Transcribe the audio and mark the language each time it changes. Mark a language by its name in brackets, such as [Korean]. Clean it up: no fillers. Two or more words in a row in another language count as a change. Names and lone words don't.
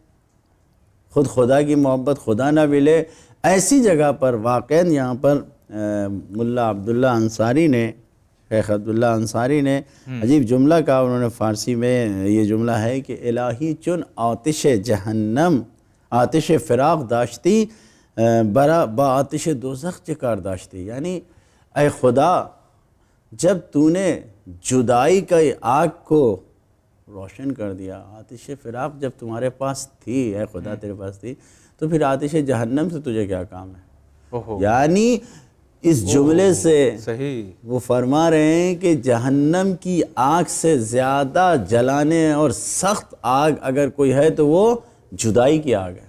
[Urdu] خود خدا کی محبت خدا نہ ملے، ایسی جگہ پر واقعاً یہاں پر ملا عبداللہ انصاری نے، شیخ عبداللہ انصاری نے عجیب جملہ کہا، انہوں نے فارسی میں یہ جملہ ہے کہ [Persian] الہی چن آتش جہنم آتش فراق داشتی با آتش دوزخ چکار داشتی، [Urdu] یعنی اے خدا جب تو نے جدائی کا آگ کو روشن کر دیا، آتش فراق جب تمہارے پاس تھی، اے خدا تیرے پاس تھی، تو پھر آتش جہنم سے تجھے کیا کام ہے؟ یعنی اس جملے سے وہ فرما رہے ہیں کہ جہنم کی آگ سے زیادہ جلانے اور سخت آگ اگر کوئی ہے تو وہ جدائی کی آگ ہے۔